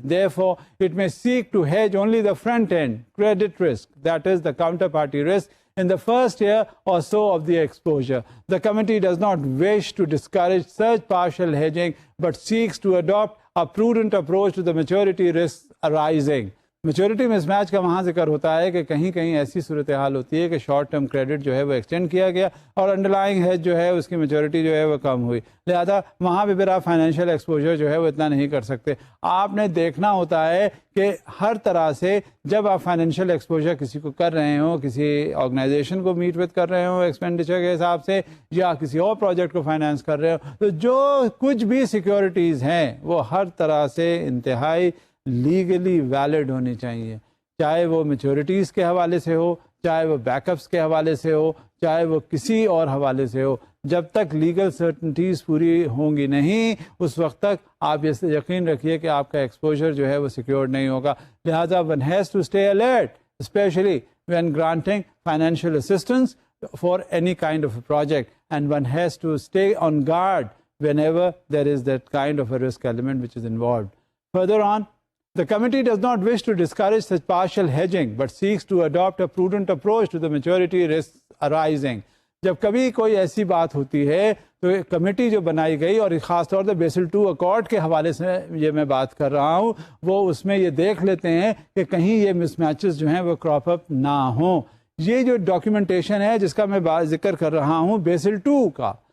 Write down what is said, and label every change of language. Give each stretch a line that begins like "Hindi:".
English: Therefore, it may seek to hedge only the front-end credit risk, that is, the counterparty risk, in the first year or so of the exposure. The committee does not wish to discourage such partial hedging, but seeks to adopt a prudent approach to the maturity risks arising.
Urdu: Maturity miss match کا وہاں ذکر ہوتا ہے کہ کہیں کہیں ایسی صورتحال ہوتی ہے کہ شارٹ ٹرم کریڈٹ جو ہے وہ ایکسٹینڈ کیا گیا اور انڈرلائنگ ہیج جو ہے اس کی میچورٹی جو ہے وہ کم ہوئی، لہذا وہاں پہ پھر آپ فائنینشیل ایکسپوجر جو ہے وہ اتنا نہیں کر سکتے۔ آپ نے دیکھنا ہوتا ہے کہ ہر طرح سے جب آپ فائنینشیل ایکسپوجر کسی کو کر رہے ہوں، کسی آرگنائزیشن کو میٹ وتھ کر رہے ہوں ایکسپینڈیچر کے حساب سے، یا کسی اور پروجیکٹ کو فائنینس کر رہے ہو، تو جو کچھ بھی سیکیورٹیز ہیں وہ ہر طرح سے انتہائی لیگلی ویلڈ ہونی چاہیے، چاہے وہ میچورٹیز کے حوالے سے ہو، چاہے وہ بیک اپس کے حوالے سے ہو، چاہے وہ کسی اور حوالے سے ہو۔ جب تک لیگل سرٹنٹیز پوری ہوں گی نہیں، اس وقت تک آپ یہ یقین رکھیے کہ آپ کا ایکسپوجر جو ہے وہ سیکیورڈ نہیں ہوگا۔ لہٰذا
English: One has to stay alert specially when granting financial assistance for any kind of a project, and one has to stay on guard whenever there is that kind of a risk element which is involved. Further on, the committee does not wish to discourage such partial hedging but seeks to adopt a prudent approach to the maturity risks arising.
Urdu: جب کبھی کوئی ایسی بات ہوتی ہے تو committee جو بنائی گئی، اور خاص طور سے بیسل 2 اکارڈ کے حوالے سے یہ میں بات کر رہا ہوں، وہ اس میں یہ دیکھ لیتے ہیں کہ کہیں یہ مس میچز جو ہیں وہ کراپ اپ نہ ہوں۔ یہ جو ڈاکیومنٹیشن ہے جس کا میں ذکر کر رہا ہوں بیسل 2 کا،